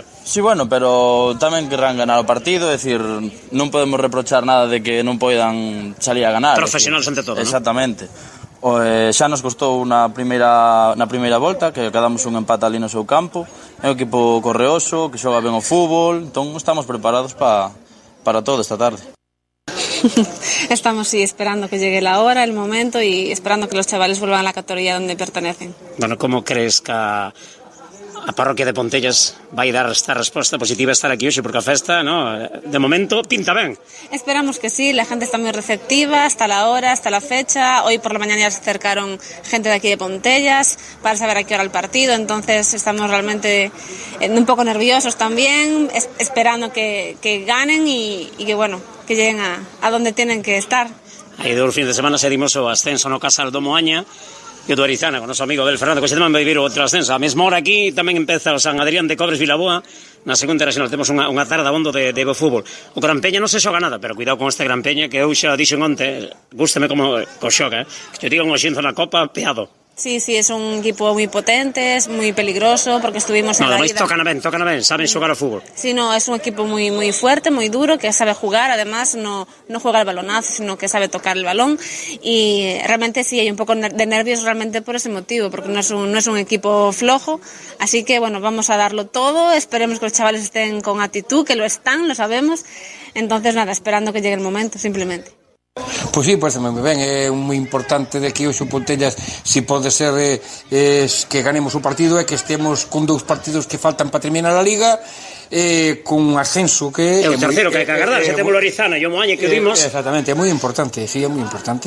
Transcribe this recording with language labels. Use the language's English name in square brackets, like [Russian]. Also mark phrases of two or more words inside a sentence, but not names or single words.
[Spanish] Sí, bueno, [Galician] pero tamén querrán ganar o partido, é dicir, non podemos reprochar nada de que non poidan salir a ganar. Profesionales ante todo, exactamente. Xa nos costou na primeira volta, que quedamos un empate ali no seu campo. É un equipo correoso, que xoga ben o fútbol, entón estamos preparados para todo esta tarde. [Spanish] Estamos sí esperando que llegue la hora, el momento y esperando que los chavales vuelvan a la categoría donde pertenecen. [Galician] Bueno, ¿cómo crees que a parroquia de Pontellas vai dar esta resposta positiva a estar aquí hoxe? Porque a festa, no, de momento, pinta ben. [Spanish] Esperamos que sí, la gente está muy receptiva hasta la hora, hasta la fecha. Hoy por la mañana ya se acercaron gente de aquí de Pontellas para saber a qué hora el partido, entonces estamos realmente un poco nerviosos también, esperando que ganen y que bueno, que lleguen a donde tienen que estar. [Galician] Hai 2 fins de semana sedimos o ascenso no Casal do Moaña e o do Arizana, con o noso amigo Abel Fernando, que se tamén vai vir o outro ascenso. A mesma hora aquí tamén empeza o San Adrián de Cobres Vilaboa, na segunda regional temos unha tarde abondo de fútbol. O Gran Peña non se xoga nada, pero cuidado con este Gran Peña, que eu xa dixen onte, gústame como co xoga, que te digan o Xinzo na Copa, peado. [Spanish] Sí, es un equipo muy potente, es muy peligroso, porque estuvimos en la ida. [Galician] Tocan ben, saben xogar ao fútbol. [Spanish] Sí, no, es un equipo muy fuerte, muy duro, que sabe jugar, además no juega el balonazo, sino que sabe tocar el balón, y realmente sí hay un poco de nervios realmente por ese motivo, porque no es un equipo flojo, así que bueno, vamos a darlo todo, esperemos que los chavales estén con actitud, que lo están, lo sabemos, entonces nada, esperando que llegue el momento, simplemente. [Galician] Pois sí, parece moi ben, é moi importante de que hoxe o Pontellas, si pode ser que ganemos o partido, é que estemos con 2 partidos que faltan para terminar a Liga, con un ascenso que é o terceiro que hai que agardar, xa temos o Arizana e o Moaña que vimos. Exactamente, é moi importante, sí, é moi importante.